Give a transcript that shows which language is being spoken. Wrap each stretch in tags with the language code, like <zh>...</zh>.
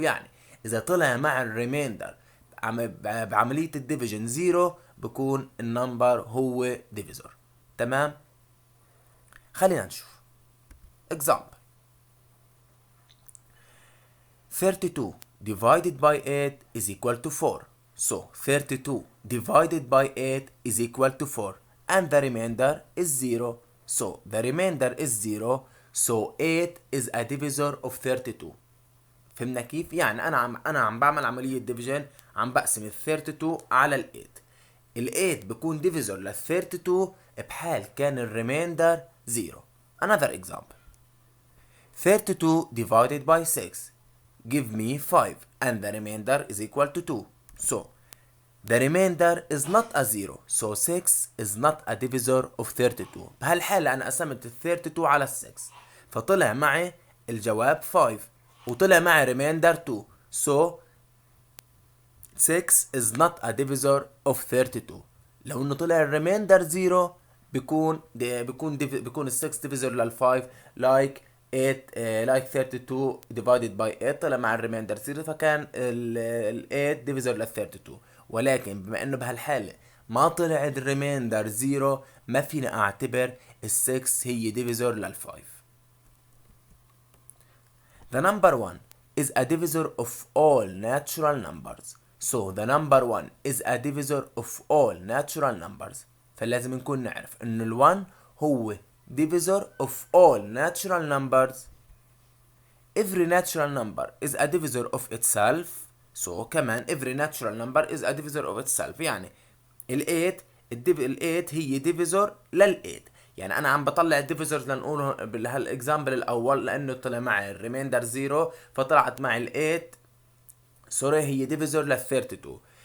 <ar>يعني إذا طلع مع الريميندر بعملية الديفيجن 0 بكون النمبر هو divisor. تمام؟ خلينا نشوف.</ar> <en>Example: 32 divided by 8 is equal to 4. So 32 divided by 8 is equal to 4 and the remainder is 0. So the remainder is 0. So 8 is a divisor of 32.</en> <ar>فهمنا كيف؟ يعني أنا عم بعمل عملية ديفيجن، عم بقسم ال 32 على ال 8. ال 8 بكون divisor لل 32 بحال كان الريميندر 0.</ar> <en>Another example: 32 divided by 6 give me 5 and the remainder is equal to 2. So the remainder is not a 0. So 6 is not a divisor of 32.</en> <ar>بهالحالة أنا قسمت ال 32 على 6 فطلع معي الجواب 5 وطلع معي remainder 2.</ar> <en>So 6 is not a divisor of 32.</en> <ar>لو انه طلع الريميندر 0 بيكون ال 6 divisor لل 5</ar> <en>like 8 like 32 divided by 8</en> <ar>طلع مع الريميندر 0 فكان ال 8 divisor لل 32. ولكن بما انه بهالحالة ما طلع الريميندر 0 ما فينا اعتبر ال 6 هي divisor لل 5.</ar> <en>The number 1 is a divisor of all natural numbers. So the number 1 is a divisor of all natural numbers.</en> <ar>فلازم نكون نعرف انه ال1 هو</ar> <en>divisor of all natural numbers. Every natural number is a divisor of itself. So كمان every natural number is a divisor of itself.</en> <ar>يعني ال 8 هي divisor لل 8. يعني انا عم بطلع الديفيزرز لنقوله بهالاكزامبل الاول لانه طلع معي الريميندر 0 فطلعت معي ال 8 سوري هي ديفيزور لل 32.</ar>